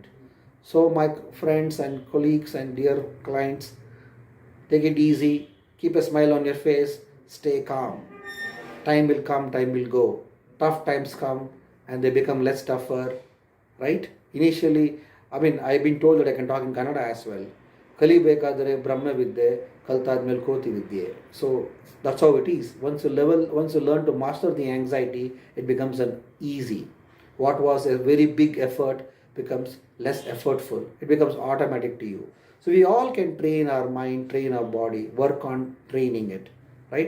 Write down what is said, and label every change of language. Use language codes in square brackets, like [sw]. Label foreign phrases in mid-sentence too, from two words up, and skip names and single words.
[en] So, my friends and colleagues and dear clients, take it easy, keep a smile on your face, stay calm. Time will come, time will go. Tough times come and they become less tougher, right? Initially, I've been told that I can talk in Kannada as well. [kn] ಕಲಿಬೇಕಾದರೆ ಬ್ರಹ್ಮ ವಿದ್ಯೆ ಕಲ್ತಾದ್ಮೇಲೆ ಕೋತಿ ವಿದ್ಯೆ. [en] So that's how it is. Once you learn to master the anxiety, it becomes an easy. What was a very big effort becomes less effortful. It becomes automatic to you. So we all can train our mind, train our body, work on training it, right?